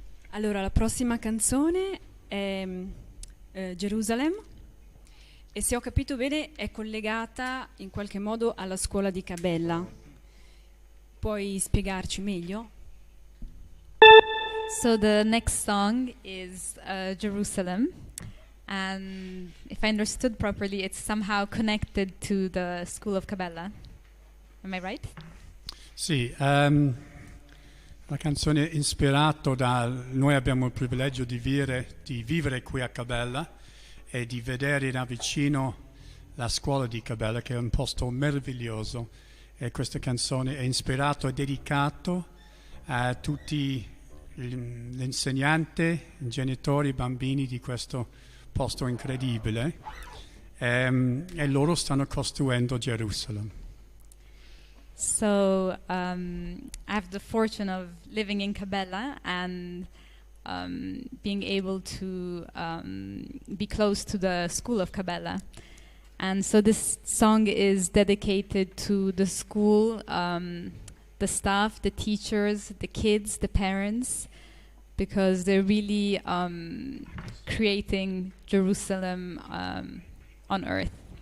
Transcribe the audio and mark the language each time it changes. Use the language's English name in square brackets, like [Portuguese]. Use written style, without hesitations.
[Italian] Allora, la prossima canzone è Jerusalem e se ho capito bene è collegata in qualche modo alla scuola di Cabella. Puoi spiegarci meglio? [English] So the next song is Jerusalem, and if I understood properly, it's somehow connected to the school of Cabella. Am I right? [Italian] Sì, la canzone è ispirata da... Noi abbiamo il privilegio di vivere qui a Cabella e di vedere da vicino la scuola di Cabella, che è un posto meraviglioso. E questa canzone è ispirata e dedicata a tutti gli insegnanti, i genitori, i bambini di questo posto incredibile. E loro stanno costruendo Gerusalemme. [English] So I have the fortune of living in Cabella and being able to be close to the school of Cabella. And so this song is dedicated to the school, the staff, the teachers, the kids, the parents, because they're really creating Jerusalem on earth.